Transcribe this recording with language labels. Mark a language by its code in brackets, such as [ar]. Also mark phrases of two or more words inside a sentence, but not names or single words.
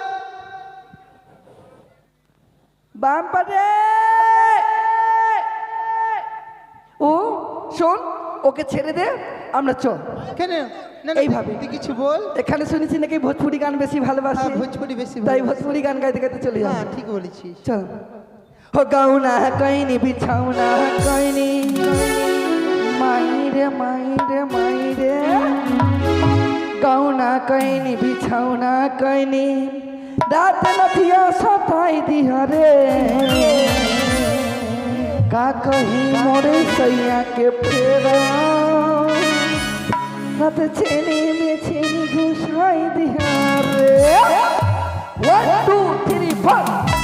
[bn] বাম্পার রে ও শোন ওকে ছেড়ে দে আমরা চল কেন না এইভাবে। তুই কিছু বল এখানে শুনেছি নাকি ভোজপুরি গান বেশি ভালোবাসে হ্যাঁ, ভোজপুরি বেশি তাই ভালোবাসে। ভোজপুরি গান গাইতে গাইতে চলে যাও হ্যাঁ ঠিক বলেছিস [bho] চল हो गौना कहीं बिछौना कहीं मायरे मायरे मायरे गौना कहीं बिछौना कहीं रात नथिया सताई दिया रे का कहीं मोरे सैया के फेरा रात छेनी में छेनी घुसाई दिया रे 1 2 3 4